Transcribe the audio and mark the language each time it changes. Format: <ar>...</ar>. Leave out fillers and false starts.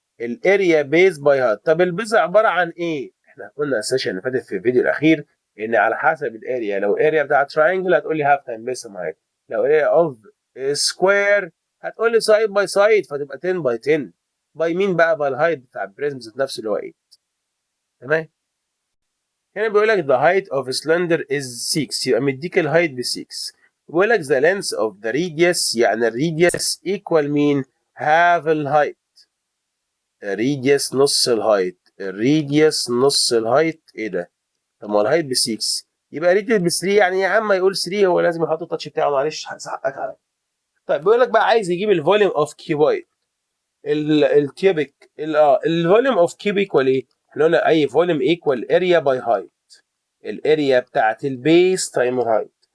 <ar>الاريا بيز باي هايت. طب البيز عباره عن ايه؟ احنا قلنا السيشن اللي فاتت في الفيديو الاخير ان على حسب الاريا، لو اريا بتاعت تراينجل هتقول لي هاف تايم بيز هايت، لو اريا اوف سكوير هتقول لي سايد باي سايد فتبقى 10 باي 10. باي مين بقى؟ باي الهايت بتاع البريزم ذات نفسه اللي هو 8. تمام. هنا بيقول لك</ar> <en>the height of a cylinder is 6،</en> <ar>يبقى مديك الهايت ب 6. بيقول لك</ar> <en>the length of the radius،</en> <ar>يعني الراديوس equal مين؟ half الهايت. الراديوس نص الهايت، الراديوس نص الهايت. ايه ده؟ طب ما الهايت ب 6 يبقى الراديوس ب 3، يعني يا عم يقول 3 هو لازم يحط التاتش بتاعه، معلش حقك عليا. طيب بيقول لك بقى عايز يجيب الفوليوم اوف كيوبايد، الكيوبيك الفوليوم اوف كيوب ايكوال ايه؟ احنا قلنا اي فوليوم ايكوال اريا باي هايت، الاريا بتاعت البيس تايم هايت.</ar>